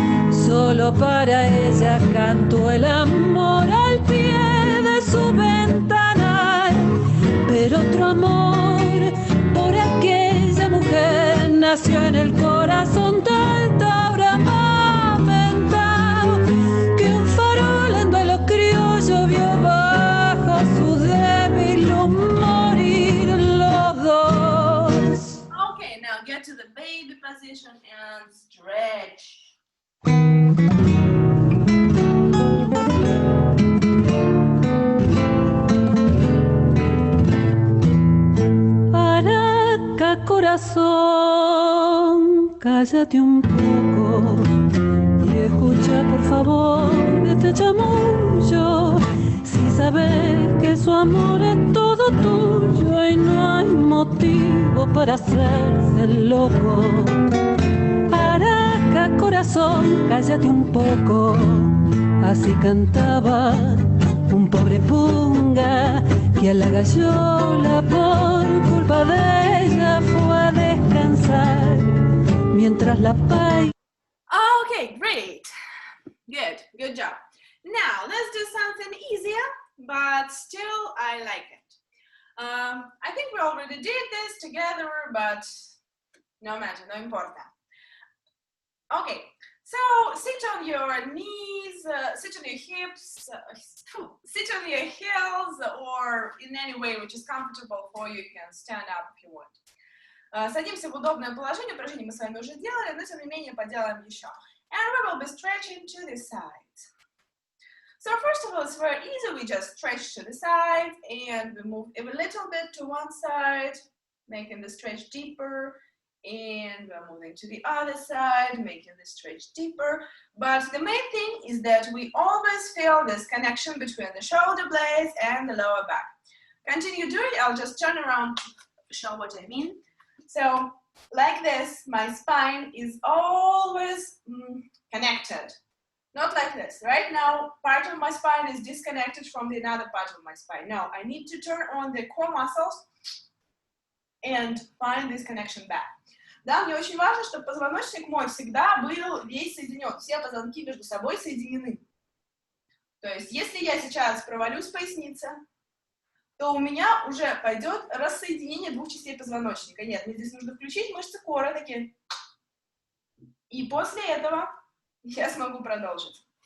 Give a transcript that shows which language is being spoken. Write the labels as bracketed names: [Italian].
[Spanish] Solo para ella cantó el amor al pie de su ventanal, pero otro amor por aquella mujer nació en el corazón del Taura aventado, que un farol en duelo criollo vio bajo su débil luz morir los dos. [English] Okay, now get to the baby position and stretch. [Spanish] Araca, corazón, cállate un poco y escucha por favor este chamullo. Si sabes que su amor es todo tuyo y no hay motivo para hacerse el loco. Araca, corazón, cállate un poco. Así cantaba un pobre punga que a la gallola por culpa de ella fue a descansar mientras la paisa. [English] Okay, great. Good job. Now let's do something easier, but still I like it. I think we already did this together, but no matter, [Spanish] no importa. [English] Okay, so sit on your knees, sit on your hips, sit on your heels, or in any way which is comfortable for you. You can stand up if you want. [Russian] Садимся в удобное положение, упражнение мы с вами уже делали, но тем не менее поделаем еще. [English] And we will be stretching to the sides. So first of all, it's very easy. We just stretch to the side and we move a little bit to one side, making the stretch deeper. And we're moving to the other side, making the stretch deeper. But the main thing is that we always feel this connection between the shoulder blades and the lower back. Continue doing it. I'll just turn around to show what I mean. So like this, my spine is always connected. Not like this. Right now, part of my spine is disconnected from the another part of my spine. No, I need to turn on the core muscles and find this connection back. [Russian] Да, мне очень важно, чтобы позвоночник мой всегда был весь соединен. Все позвонки между собой соединены. То есть, если я сейчас провалюсь в пояснице, то у меня уже пойдет рассоединение двух частей позвоночника. Нет, мне здесь нужно включить мышцы кора такие. И после этого я смогу продолжить.